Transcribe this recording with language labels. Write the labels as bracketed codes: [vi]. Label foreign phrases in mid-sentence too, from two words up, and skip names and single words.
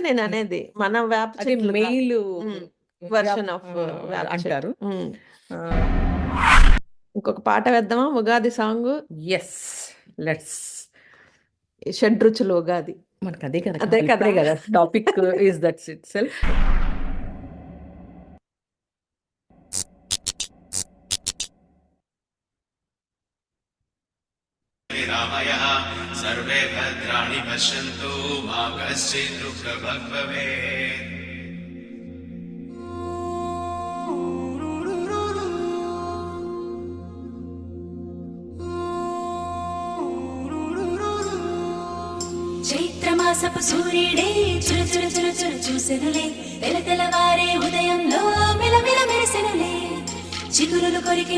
[te] నేను అనేది మన వేప అదే చెట్లు మెయిల్ వర్షన్ ఆఫ్ వేప చెట్టు. అంటారు. ఇంకొక పాట వేద్దామా ఉగాది సాంగ్? [en] yes, let's. [te] షడ్రుచులు ఉగాది. మనకు అదే కదా అదే కావాలి, కదా. ఇప్పుడే కదా [en] topic is that's itself. [sa] रामयः सर्वे भद्राणि पश्यन्तु मा कश्चित् दुःखभाग् भवेत्। [te] చైత్రమాసపు సూర్యుడే చుర చుర చుర చుర చూసెనులే, తెలతెలవారే ఉదయంలో మిలమిల మెరిసెనులే, చిగురులు కొరికిన